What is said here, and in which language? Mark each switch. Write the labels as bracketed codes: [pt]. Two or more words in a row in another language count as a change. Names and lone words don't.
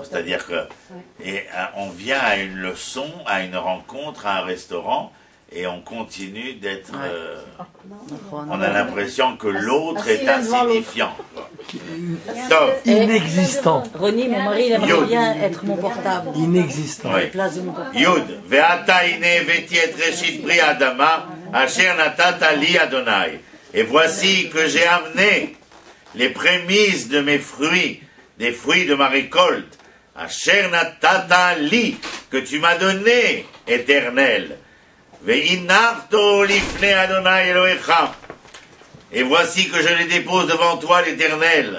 [fr] C'est-à-dire que on vient à une leçon, à une rencontre, à un restaurant, et on continue d'être... on a l'impression que l'autre est insignifiant. Inexistant. René, mon mari, il aimerait bien être mon portable. Inexistant. À la place de mon portable. [he] יוד, ועתה הנה הבאתי את ראשית פרי אדמה, אשר נתתה לי אדני. [fr] Et voici que j'ai amené les prémices de mes fruits, des fruits de ma récolte, [he] אשר נתתה לי, [fr] que tu m'as donné, Éternel. [he] והנחתו לפני אדני אלהיך. [fr] Et voici que je les dépose devant toi, l'Éternel.